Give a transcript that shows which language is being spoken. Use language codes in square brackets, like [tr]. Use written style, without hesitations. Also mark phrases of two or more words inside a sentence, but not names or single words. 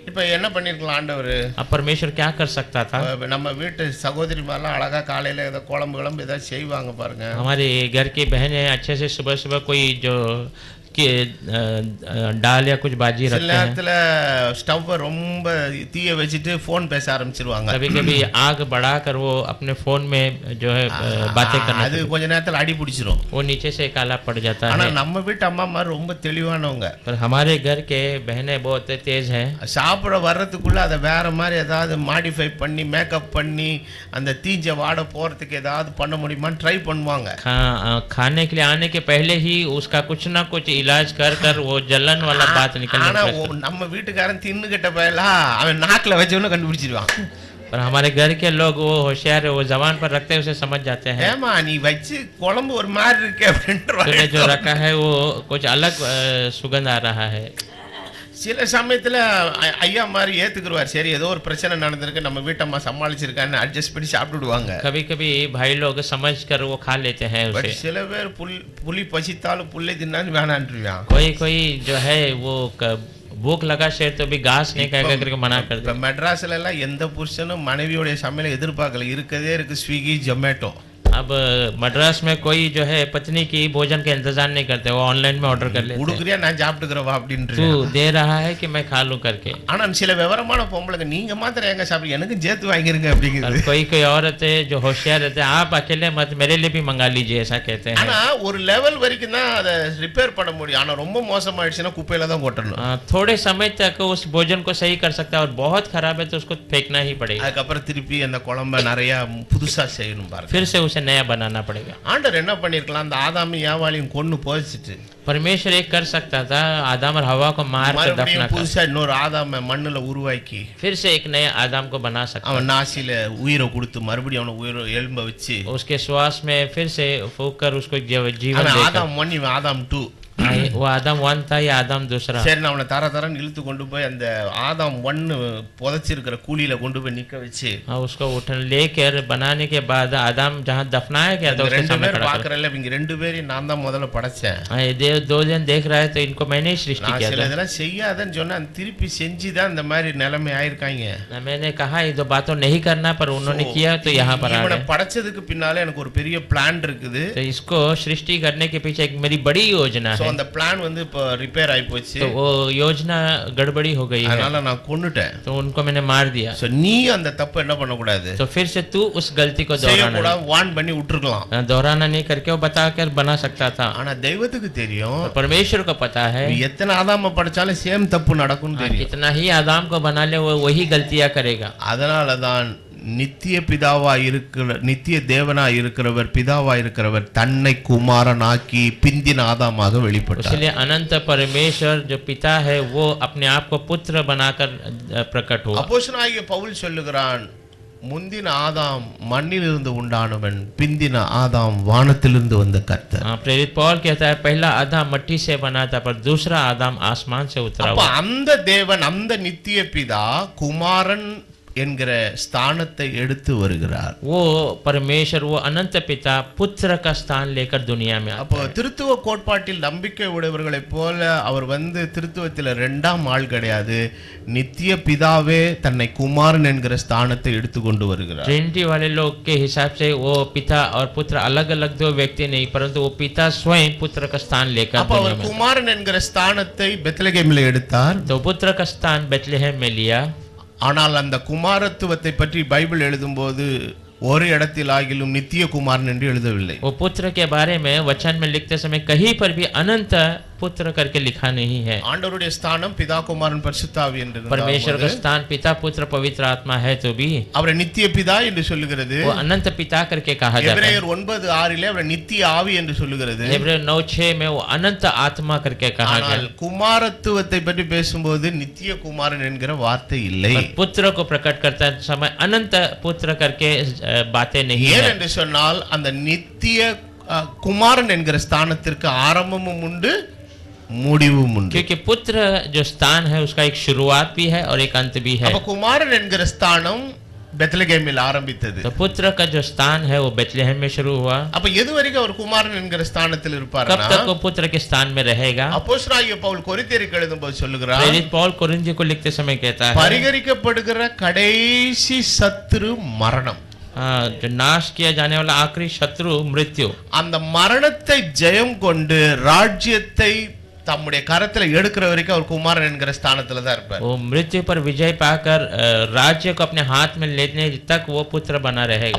[ta] இப்ப என்ன பண்ணிருக்கலாம் ஆண்டவர்? [hi] अब परमेश्वर क्या कर सकता था? [ta] நம்ம வீட்டு சகோதரி மாதிரிலாம் அழகா காலையில ஏதோ குழம்பு ஏதாவது செய்வாங்க பாருங்க. [hi] हमारे घर की बहनें अच्छे से सुबह सुबह कोई जो कि दाल या कुछ बाजी [ta] சில [hi] रखते हैं। [ta] நேரத்துல ஸ்டவ் ரொம்ப தீய வச்சுட்டு போன் பேச ஆரம்பிச்சிருவாங்க. [hi] कभी कभी आग बढ़ाकर वो अपने फोन में जो है बातें करना [ta] அது கொஞ்ச நேரத்துல அடி பிடிச்சிரும். [hi] वो नीचे से काला पड़ जाता [ta] ஆனா [hi] है। [ta] நம்ம வீட்டு அம்மா மாதிரி ரொம்ப தெளிவானவங்க. [hi] पर हमारे घर के बहनें बहुत तेज हैं। [ta] சாப்பிட வர்றதுக்குள்ள அதை வேற மாதிரி ஏதாவது மாடிஃபை பண்ணி மேக்கப் பண்ணி அந்த தீஞ்ச வாட போறதுக்கு ஏதாவது பண்ண முடியுமான்னு ட்ரை பண்ணுவாங்க. [hi] खाने के लिए आने के पहले ही उसका कुछ ना कुछ इलाज कर कर वो जलन वाला बात निकलने [ta] ஆனா [hi] लगता है। [ta] நம்ம வீட்டுக்காரன் தின்னுகிட்ட பயலா அவன் நாக்குல வச்சவன கண்டுபிடிச்சிருவான். [hi] पर हमारे घर के लोग वो होशियार है, वो जबान पर रखते हैं, उसे समझ जाते हैं। [ta] ஏமா நீ வச்சு குழம்பு ஒரு மாதிரி இருக்கு [hi] तूने जो [ta] அப்படின்ற [hi] रखा है वो कुछ अलग सुगंध आ रहा है। [ta] சில சமயத்துல ஐயா மாதிரி ஏத்துக்குருவார். சரி ஏதோ ஒரு பிரச்சனை நடந்திருக்கு, நம்ம வீட்டம்மா சமாளிச்சிருக்கான்னு அட்ஜஸ்ட் பண்ணி சாப்பிட்டுடுவாங்க. [hi] कभी कभी भाई लोग समझ कर वो खा लेते हैं [ta] பட் [hi] उसे। [ta] சில பேர் புலி பசித்தாலும் புல்லை தின்னான்னு வேணான்றிருவான். [hi] कोई जो है वो भूख लगा शेर तो भी घास नहीं खाएगा करके मना कर [ta] இப்ப [hi] दे। [ta] மெட்ராஸ்ல எல்லாம் எந்த புருஷனும் மனைவியோட சமையலை எதிர்பார்க்கல. இருக்கதே இருக்கு ஸ்விக்கி, ஜொமேட்டோ. [hi] अब मद्रास में कोई जो है पत्नी की भोजन का इंतजार नहीं करते, वो ऑनलाइन में ऑर्डर कर लेते हैं। [ta] உடுக்குறியா நான் சாப்பிட்டுக்கிறவா அப்படின்ற. [hi] तू दे रहा है कि मैं खा लूं करके। [ta] ஆனா சில விவரமான பொம்பளைங்க நீங்க மாத்திரம் எங்க சாப்பிடு எனக்கு சேர்த்து வாங்கிருங்க [hi] और [ta] அப்படிங்கிறது. [hi] कोई औरत है जो होशियार रहते हैं, आप अकेले मत मेरे लिए भी मंगा लीजिए ऐसा कहते हैं। [ta] ஆனா ஒரு லெவல் வரைக்கும் தான் அதை ரிப்பேர் பண்ண முடியும். ஆனா ரொம்ப மோசமாயிடுச்சுன்னா குப்பையில தான் கொட்டணும். [hi] थोड़े समय तक उस भोजन को सही कर सकता है, और बहुत खराब है तो उसको फेंकना ही पड़ेगा, [ta] அதுக்கப்புறம் திருப்பி அந்த குழம்ப நிறைய புதுசா செய்யணும் பாருங்க. [hi] फिर से उसे नया बनाना पड़ेगा। [ta] ஆண்டவர் என்ன பண்ணிருக்கலாம், அந்த ஆதாமி யாவாலையும் கொன்னு போதிச்சிட்டு [hi] परमेश्वर एक कर सकता था, आदम और हवा को मार कर दफना [ta] மறுபடியும் [hi] कर, [ta] புதுசா இன்னொரு ஆதாம மண்ணுல உருவாக்கி [hi] फिर से एक नए आदम को बना सकता, [ta] அவன் நாசில உயிரை கொடுத்து மறுபடியும் அவனை உயிரை எலும்ப வச்சு [hi] उसके श्वास में फिर से फूंक कर उसको जीवन [ta] அவன் [hi] देकर। [ta] ஆதாம் 1 இவன் ஆதாம் 2. [hi] वो आदम 1 था या आदम दूसरा? [ta] சரி நான் அவனை தரன்னு இழுத்து கொண்டு போய் அந்த ஆதாம் 1 புதைச்சிருக்கிற கூலியில கொண்டு போய் நிக்க வச்சு [hi] उसको उठन लेकर बनाने के बाद आदम जहाँ दफनाया गया था [ta] இந்த [hi] उसके [ta] ரெண்டு [hi] सामने [ta] பேர் [hi] खड़ा कर। [ta] பாக்குறல்ல, இவங்க ரெண்டு பேரையும் நான் தான் முதல்ல படைச்சேன். [hi] दो दिन देख रहा है तो इनको मैंने ही सृष्टि [ta] நான் [hi] किया [ta] சில [hi] था। [ta] இதெல்லாம் செய்யாதன்னு சொன்னா திருப்பி செஞ்சுதான் இந்த மாதிரி நிலைமை ஆயிருக்காங்க. [hi] मैंने कहा ये दो बातों नहीं करना, पर उन्होंने किया तो यहाँ पर आ [ta] இவனை [hi] गए। [ta] படைச்சதுக்கு பின்னால எனக்கு ஒரு பெரிய பிளான் இருக்குது. [hi] तो इसको सृष्टि करने के पीछे एक मेरी बड़ी योजना [ta] சோ [hi] है। [ta] அந்த பிளான் வந்து இப்போ ரிப்பேர் ஆயி போச்சு. [hi] तो वो योजना गड़बड़ी हो गई है, [ta] அதனால நான் கொன்னுட்டேன். [hi] तो उनको मैंने मार दिया। [ta] சோ நீ அந்த தப்பு என்ன பண்ண கூடாது, [hi] तो फिर से तू उस गलती को दोहराना [ta] செய்யக்கூடாது, வார்ன் பண்ணி விட்டுருக்கலாம். [hi] दोहराना नहीं करके वो बता कर बना सकता था। [ta] ஆனா தெய்வத்துக்கு தெரியும், [hi] और परमेश्वर को पता है [ta] நீ எத்தனை ஆதாம படைச்சாலும் சேம் தப்பு நடக்கும்னு தெரியும். [hi] कितना ही आदम को बना ले वो वही गलतियां करेगा। [ta] அதனால தான் நித்திய பிதாவா இருக்கிற நித்திய தேவனா இருக்கிறவர் பிதாவா இருக்கிறவர் தன்னை குமாரனாக்கி பிந்தின ஆதாமாக வெளிப்பட்டார். [hi] इसलिए अनंत परमेश्वर जो पिता है वो अपने आप को पुत्र बनाकर प्रकट हुआ। [ta] அப்போஸ்தலனாகிய பவுல் சொல்லுகிறான், முந்தின ஆதாம் மண்ணிலிருந்து உண்டானவன், பிந்தின ஆதாம் வானத்திலிருந்து வந்த கர்த்தர். [hi] प्रेरित पौल कहता है पहला आदम मट्टी से बना था, पर दूसरा आदम आसमान से उतरा [ta] அப்ப [hi] हुआ। [ta] அந்த தேவன், அந்த நித்திய பிதா குமாரன் என்கிற ஸ்தானத்தை எடுத்து வருகிறார். [hi] वो परमेश्वर, वो अनंत पिता पुत्र का स्थान लेकर दुनिया में आता [ta] அப்போ [hi] है। [ta] திருத்துவ கோட்பாட்டில் நம்பிக்கை உடையவர்களைப் போல அவர் வந்து திருத்துவத்தில் இரண்டாம் ஆள் கிடையாது. நித்திய பிதாவே தன்னை குமாரன் என்கிற ஸ்தானத்தை எடுத்து கொண்டு வருகிறார். [hi] ट्रिनिटी वाले लोग के हिसाब से वो पिता और पुत्र अलग अलग दो व्यक्ति नहीं, परंतु वो पिता स्वयं पुत्र का स्थान लेकर [ta] அப்ப [hi] दुनिया [ta] அவர் [hi] में। [ta] குமாரன் என்கிற ஸ்தானத்தை பெத்லகேமில் எடுத்தார். [hi] तो पुत्र का स्थान बेथलेहम में लिया। [ta] ஆனால் அந்த குமாரத்துவத்தை பற்றி பைபிள் எழுதும்போது ஒரு இடத்தில் ஆகிலும் நித்திய குமாரன் என்று எழுதவில்லை. [hi] वो पुत्र के बारे में वचन में लिखते समय कहीं पर भी अनंत पुत्र करके लिखा नहीं है। [ta] ஆண்டவருடைய ஸ்தானம் பிதா குமாரன் பரிசுத்தாவி என்று [hi] परमेश्वर का स्थान पिता पुत्र पवित्र आत्मा है तो भी [ta] அவரை நித்திய பிதா என்று சொல்லுகிறது. [hi] वो अनंत पिता करके कहा जाता है। [ta] எபிரேயர் 9:6 அவரை நித்திய ஆவி என்று சொல்லுகிறது. [hi] इब्रानियों 9:6 में वो अनंत आत्मा करके कहा गया। [ta] ஆனால் குமாரத்துவத்தை பற்றி பேசும்போது நித்திய குமாரன் என்கிற வார்த்தை இல்லை. [hi] पर पुत्र को प्रकट करता समय अनंत पुत्र करके बातें नहीं [ta] ஏன் [hi] है। [ta] என்று சொன்னால் அந்த நித்திய குமாரன் என்கிற ஸ்தானத்திற்கு ஆரம்பமும் உண்டு முடிவும் உண்டு. [hi] क्योंकि पुत्र जो स्थान है उसका एक शुरुआत भी है और एक अंत भी है। [ta] அப்ப குமாரன் என்கிற ஸ்தானம் பெத்லகேமில் ஆரம்பித்தது. [hi] तो पुत्र का जो स्थान है वो बेथलेहम में शुरू हुआ। [ta] அப்ப எது வரைக்கும் அவர் குமாரன் என்கிற ஸ்தானத்தில் [hi] कब [ta] இருப்பார்னா [hi] तक वो पुत्र के स्थान में रहेगा? [ta] அப்போஸ்தலனாகிய பவுல் கொரிந்தியருக்கு எழுதும்போது சொல்லுகிறார், [hi] प्रेरित पौल कोरिन्थियों को लिखते समय कहता है [ta] பரிகரிக்கப்படுகிற கடைசி சத்துரு மரணம். [hi] जो नाश किया जाने वाला आखिरी शत्रु मृत्यु, [ta] அந்த மரணத்தை ஜெயம் கொண்டு ராஜ்யத்தை தம்முடைய கரத்துல எடுக்கிற வரைக்கும் அவர் குமாரன் என்கிற ஸ்தானத்துல தான் இருப்பார். [hi] वो मृत्यु पर विजय पाकर राज्य को अपने हाथ में लेने तक वो पुत्र बना रहेगा।